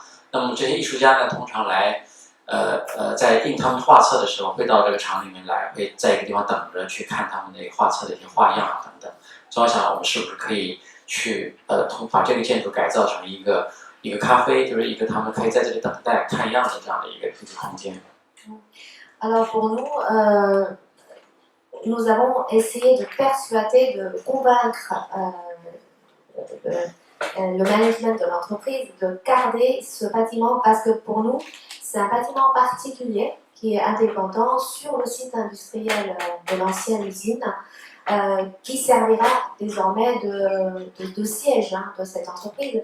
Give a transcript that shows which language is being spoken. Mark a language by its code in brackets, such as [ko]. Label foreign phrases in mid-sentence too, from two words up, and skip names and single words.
[zh] 那么这些艺术家呢，通常来在印他们画册的时候，会到这个厂里面来，会在一个地方等着去看他们那个画册的一些画样啊等等。所以我想，我们是不是可以去把这个建筑改造成一个咖啡，就是一个他们可以在这里等待看样的这样的一个空间。 [fr] Alors pour nous, nous avons essayé de persuader, de convaincre le management de l'entreprise de garder ce bâtiment parce que pour nous, c'est un bâtiment particulier qui est indépendant sur le site industriel de l'ancienne usine qui servira désormais de siège de cette entreprise.